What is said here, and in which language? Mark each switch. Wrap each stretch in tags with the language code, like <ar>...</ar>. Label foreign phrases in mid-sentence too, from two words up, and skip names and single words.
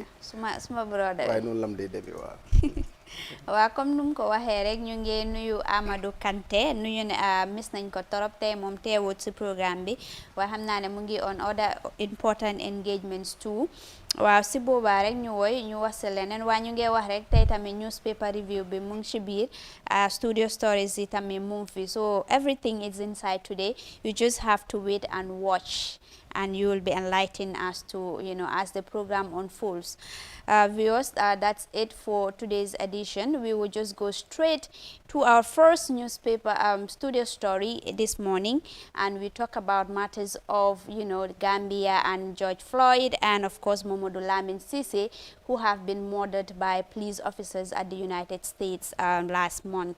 <wo>suma brother waaye noonu lam day demee waaw. waaw comme nu mu ko waxee rek ñu ngi nuyu Amadou Kanté nuyu ne miss nañ ko torop tey moom teewut si programme bi waaye xam naa ne mu ngi</wo> <en>on other important engagements too.</en> <wo>waaw si boobaa rek ñu woy ñu wax si leneen waaye ñu ngi wax rek tey tamit</wo> <en>newspaper review</en> <wo>bi mu ngi si biir</wo> <en>studio stories</en> <wo>yi tamit mu ngi fi</wo> <en>so everything is inside today. You just have to wait and watch and you will be enlightened as to as the program unfolds. Viewers, that's it for today's edition. We will just go straight to our first newspaper studio story this morning, and we talk about matters of Gambia and George Floyd and of course Mamadou Lamin Cisse, who have been murdered by police officers at the United States last month.</en>